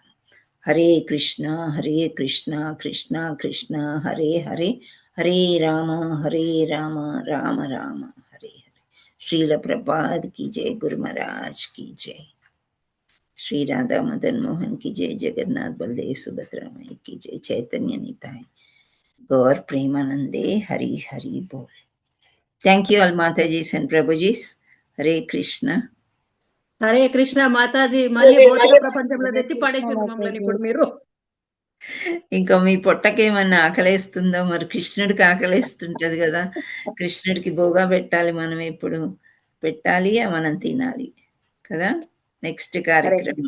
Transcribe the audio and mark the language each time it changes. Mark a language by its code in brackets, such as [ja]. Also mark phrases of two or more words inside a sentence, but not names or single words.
[sa] హరే కృష్ణ కృష్ణ కృష్ణ హరే హరే, హరే రామ రామ రామ హరే హరే. [hi] శ్రీల ప్రభుపాద్ की जय, गुरु महाराज की जय, श्री राधा मदन मोहन की जय, जगन्नाथ बलदेव सुभद्रा माई की जय, चैतन्य निताय गौर प्रेमानंदे, हरि हरि बोल. [en] Thank you all Mataji's and Prabhuji's. [sa] हरे कृष्ण. హరే కృష్ణ మాతాజీ. [te] మళ్ళీ భౌతిక ప్రపంచంలో తెచ్చి పడేసారు మమ్మల్ని ఇప్పుడు మీరు. ఇంకా మీ పొట్టకేమన్నా ఆకలేస్తుందో? మరి కృష్ణుడికి ఆకలేస్తుంటది కదా, కృష్ణుడికి భోగా పెట్టాలి, మనం ఇప్పుడు పెట్టాలి, మనం తినాలి కదా. నెక్స్ట్ కార్యక్రమం